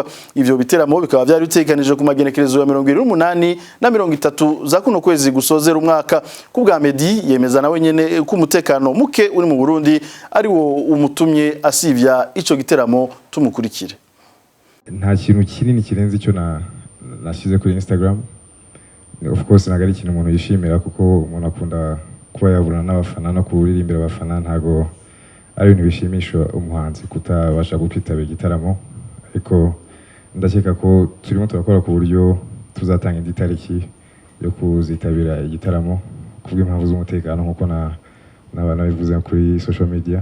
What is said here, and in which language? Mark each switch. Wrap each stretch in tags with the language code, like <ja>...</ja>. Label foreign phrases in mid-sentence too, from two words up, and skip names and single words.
<rn>Ivyo biteramo bikaba byari bitekanije ku magenekerezo ya 28 na 30 za kuno kwezi gusozera umwaka. Ku bwa Medi yemeza nawe nyene ko umutekano muke uri mu Burundi ari wo umutumye asivya ico giteramo. Tumukurikire.</rn> <rw>Nta kintu kinini kirenze icyo nashyize kuri Instagram.</rw> <en>Of course</en> <rw>nagari ikintu umuntu yishimira kuko umuntu akunda kuba yabura n'abafana no kuririmbira abafana, ntago ari ibintu bishimisha umuhanzi kutabasha gukwitabira igitaramo, ariko ndakeka ko turimo turakora ku buryo tuzatanga indi tariki yo kuzitabira igitaramo kubw'impamvu z'umutekano nkuko n'abantu bivuze kuri</rw> <en>social media.</en>